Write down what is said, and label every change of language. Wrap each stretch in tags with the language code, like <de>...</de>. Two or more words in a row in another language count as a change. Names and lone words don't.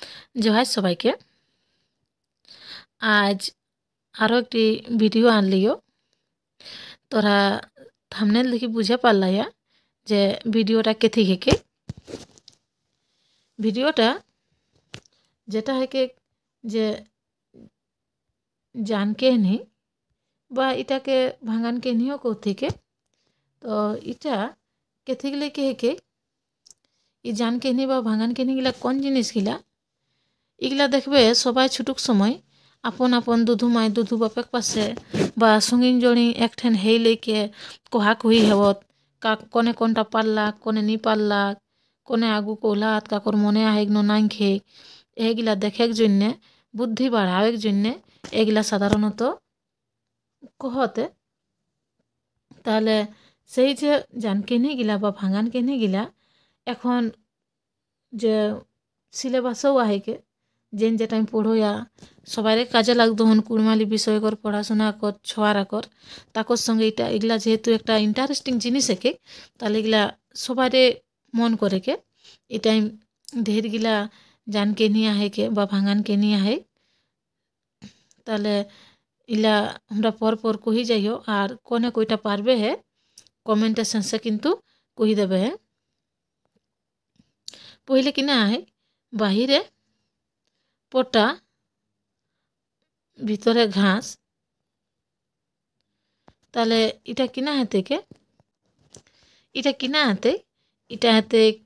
<kyw>जोहार सबाइके आज आरो एकटी भिडियो आनलियो तोरा थामनेल देखि बुझे पारलाया जे भिडियोटा केथी हेके भिडियोटा जेटा हेके जे जानके नहीं बा इटा के भांगान के नहीं कौथी के तो इटा केथी गले के हेके इ जान के नहीं बा भांगान के नहीं गिला कौन जिनिस गिला इगला देखबे सबाई छुटुक समय आपन आपन दुधु माय दुधु बापेक पासे बा संगिन जणी एकठेन हेई लेके कोहा कोही हेवत का कोने कोनटा पारला कोने नी पारला कोने आगु कोलात काकोर मने आहेग न नांखे एगिला देखेक जन्ने बुद्धि बाढ़ावेक जन्ने एगिला साधारणत कहते ताहले सेई जे जानकेनी गिला बा भांगान केनी गिला एखन जे सिलेबासও आहेके जेन जे टाइम पढ़ोया सबारे काजे लागतो हन कुड़माली विषय कर पढ़ाशोना कर छोआरा कर ताकोर संगे इटा इगला जेहेतु एकटा इंटरेस्टिंग जिनिस हेके ताहले इगला सबारे मन करे के इ टाइम ढेर गिला जान के नहीं आहे के बा भांगान के नहीं आहे ताहले इला हमरा पर कही जाइयो और कोने कोईटा पारबे है कमेंटेशन से किन्तु कही देबे है पहले किना आहे बाहिरे पटा भितरे घास ताहले इटा किना हेते के इटा किना हेते इटा हेते</kyw>